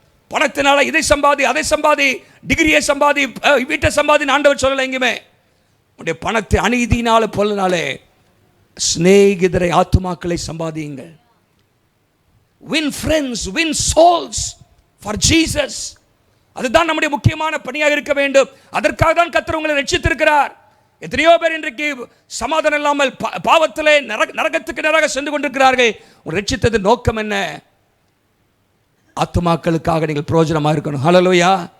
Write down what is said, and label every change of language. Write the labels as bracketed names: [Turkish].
[Tamil] பணத்தினால இதை சம்பாதி, அதை சம்பாதி, டிகிரியை சம்பாதி, வீட்டை சம்பாதி ஆண்டவர் சொல்லலை எங்குமே. உடைய பணத்தை அநீதினால பொருளினாலே சிநேகிதரை, ஆத்துமாக்களை சம்பாதியுங்கள். [English] win friends, win souls for Jesus. [Tamil] அதுதான் நம்முடைய முக்கியமான பணியாக இருக்க வேண்டும். அதற்காக தான் கர்த்தர் உங்களை ரட்சித்திருக்கிறார். எத்தனையோ பேர் இன்றைக்கு சமாதானம் இல்லாமல் பாவத்திலே நரகத்துக்கு நேராக சென்று கொண்டிருக்கிறார்கள். உங்களை ரட்சித்தது நோக்கம் என்ன? ஆத்துமாக்களுக்காக நீங்கள் பிரயோஜனமாக இருக்கணும். ஹல்லேலூயா.